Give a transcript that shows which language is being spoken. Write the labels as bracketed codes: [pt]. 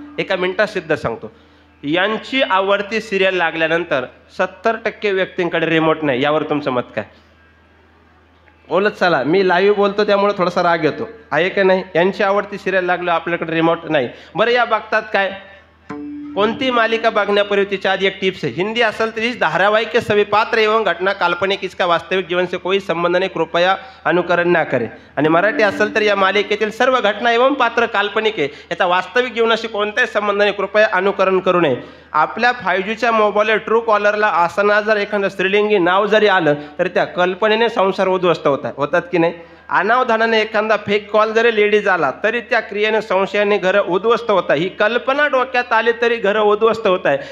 [mr] एका मिनिटात सिद्ध सांगतो. यांची आवडती सिरियल लागल्यानंतर 70% व्यक्तींकडे रिमोट नाही. यावर तुमचं मत काय? बोलत चला, मी लाईव्ह बोलतो त्यामुळे थोडासा राग येतो, आहे का नाही? यांची आवडती सिरियल लागलो, आपल्याकडे रिमोट नाही. बरं, या बघतात काय? कोणती मालिका बघण्यापूर्वी तिच्या आधी एक टिप्स आहे. हिंदी असेल तर [hi] इस धारावाहिक के सभी पात्र एवं घटना काल्पनिक, इसका वास्तविक जीवन से कोई संबंध नहीं, कृपया अनुकरण ना करे. [mr] आणि मराठी असेल तर या मालिकेतील सर्व घटना एवं पात्र काल्पनिक आहे, याचा वास्तविक जीवनाशी कोणताही संबंध नाही, कृपया अनुकरण करू नये. आपल्या 5Gच्या मोबाईलवर ट्रू कॉलरला असताना जर एखादं स्त्रीलिंगी नाव जरी आलं तर त्या कल्पनेने संसार उद्ध्वस्त होतात की नाही? अनावधानाने एखादा फेक कॉल जरी लेडीज आला तरी त्या क्रियेने संशयाने घरं उद्ध्वस्त होत आहे. ही कल्पना डोक्यात आली तरी घरं उद्ध्वस्त होत आहे.